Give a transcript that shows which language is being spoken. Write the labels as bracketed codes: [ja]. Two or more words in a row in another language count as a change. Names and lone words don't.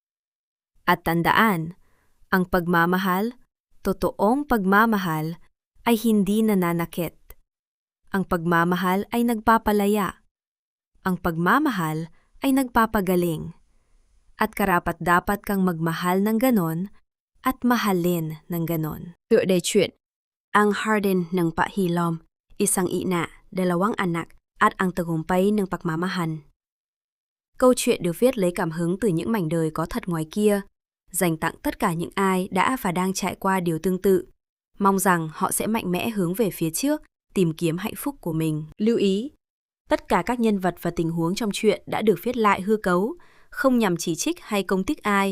[tl] At tandaan, ang pagmamahal, totoong pagmamahal, ay hindi nananakit. Ang pagmamahal ay nagpapalaya. Ang pagmamahal ay nagpapagaling. At karapat-dapat kang magmahal ng ganon at mahalin ng ganon. [vi] Tựa đề chuyện, [tl] ang Hardin ng Pahilom, isang ina, 2 anak, at ang tagumpay ng pagmamahal. [vi] Câu chuyện được viết lấy cảm hứng từ những mảnh đời có thật ngoài kia, dành tặng tất cả những ai đã và đang trải qua điều tương tự. Mong rằng họ sẽ mạnh mẽ hướng về phía trước, tìm kiếm hạnh phúc của mình. Lưu ý, tất cả các nhân vật và tình huống trong chuyện đã được viết lại hư cấu, không nhằm chỉ trích hay công kích ai.